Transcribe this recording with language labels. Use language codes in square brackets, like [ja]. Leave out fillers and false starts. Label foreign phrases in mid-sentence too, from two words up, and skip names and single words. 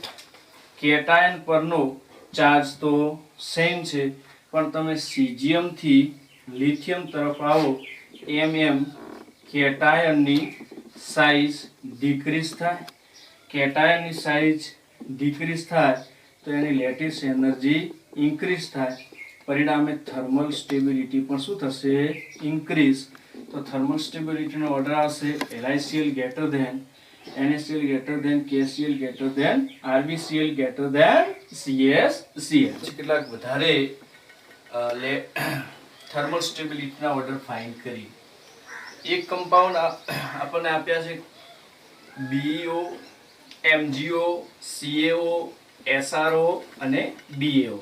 [gu] કેટાયન પરનો ચાર્જ તો સેમ છે પણ તમે સીઝિયમ થી લિથિયમ તરફ આવો એમ એમ [en] cationni size decrease [gu] થાય. [en] cationni size decrease [gu] થાય તો એની [en] lattice energy increase [gu] થાય. પરિણામે [en] thermal stability [gu] પણ શું થશે? ઇન્ક્રીઝ. [en] તો thermal stabilityno order આવશે LiCl greater than NaCl greater than KCl greater than RbCl greater than CsCl. [gu] કેટલાક વધારે [en] thermal stabilityna order find [gu] કરી. એક કમ્પાઉન્ડ આપણને આપ્યા છે BeO, MgO, CaO, SRO અને BaO.